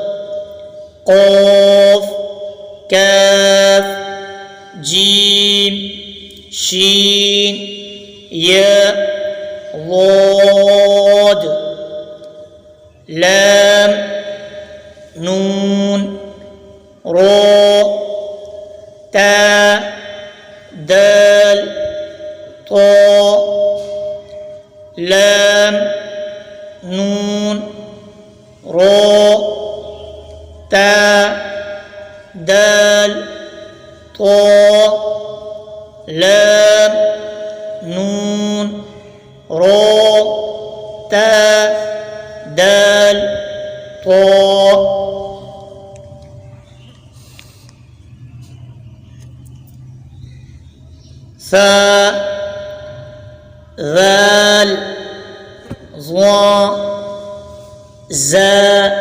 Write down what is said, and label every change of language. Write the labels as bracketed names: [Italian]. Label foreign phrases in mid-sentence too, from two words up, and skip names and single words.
[Arabic] قاف، کاف، جیم، شین، یا، ضاد۔ لام، نون، را، تا، دال، طا۔ لام، نون، را، تا، دال، طا۔ لام، نون، را، تا، دال، طا ثا ذال ظا زا